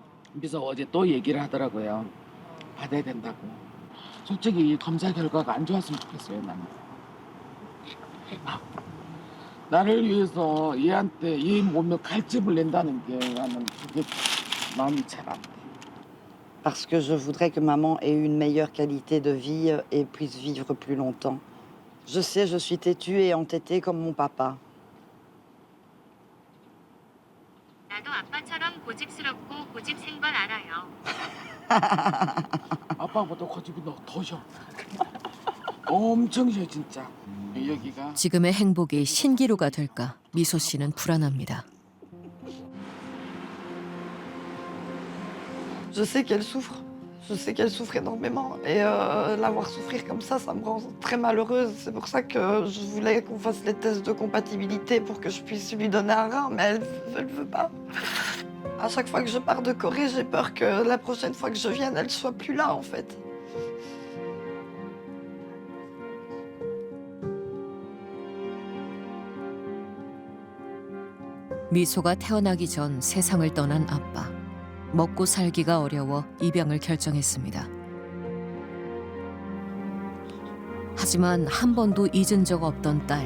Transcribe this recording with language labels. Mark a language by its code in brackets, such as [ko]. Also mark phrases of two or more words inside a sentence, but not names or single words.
[ko] 그래서 어제 또 얘기를 하더라고요. 받아야 된다고. 솔직히 이 검사 결과가 안 좋았으면 좋겠어요, 나는. 나를 위해서 얘한테 이 몸에 칼집을 낸다는 게 나는 그게 마음이 잘 안 돼. [fr] Parce que je voudrais que maman ait une meilleure qualité de vie et puisse vivre plus longtemps. Je sais, je suis têtue et entêtée comme mon papa. [ko] 나도 아빠처럼 고집스럽고 고집센 걸 알아요. 아빠보다 고집이 더 셔. 엄청 셔 진짜. 여기가 지금의 행복이 신기루가 될까 미소 씨는 불안합니다. [fr] Je sais qu'elle souffre. Je sais qu'elle souffre énormément. Et la voir souffrir comme ça me rend très malheureuse. C'est pour ça que je voulais qu'on fasse les tests de compatibilité pour que je puisse lui donner un rein. Mais elle veut pas. À chaque fois que je pars de Corée, j'ai peur que la prochaine fois que je vienne, elle soit plus là en fait. [ko] 미소가 태어나기 전 세상을 떠난 아빠. 먹고 살기가 어려워 입양을 결정했습니다. 하지만 한 번도 잊은 적 없던 딸.